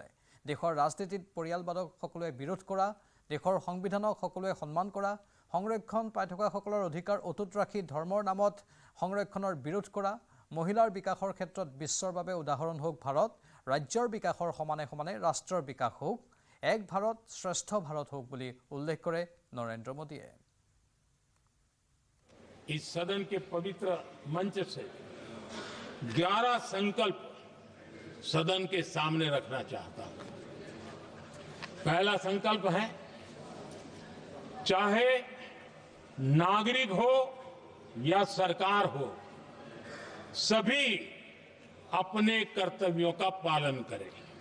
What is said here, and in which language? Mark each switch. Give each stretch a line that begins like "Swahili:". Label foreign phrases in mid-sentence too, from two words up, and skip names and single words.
Assamese: দেশৰ ৰাজনীতিত পৰিয়ালবাদক সকলোৱে বিৰোধ কৰা, দেশৰ সংবিধানক সকলোৱে সন্মান কৰা, সংৰক্ষণ পাই থকাসকলৰ অধিকাৰ অটুট ৰাখি ধৰ্মৰ নামত সংৰক্ষণৰ বিৰোধ কৰা, মহিলাৰ বিকাশৰ ক্ষেত্ৰত বিশ্বৰ বাবে উদাহৰণ হোক ভাৰত, ৰাজ্যৰ বিকাশৰ সমানে সমানে ৰাষ্ট্ৰৰ বিকাশ হোক, এক ভাৰত শ্ৰেষ্ঠ ভাৰত হোক বুলি উল্লেখ কৰে নৰেন্দ্ৰ মোদীয়ে।
Hindi: इस सदन के पवित्र मंच से 11 संकल्प सदन के सामने रखना चाहता हूं। पहला संकल्प है, चाहे नागरिक हो या सरकार हो, सभी अपने कर्तव्यों का पालन करें।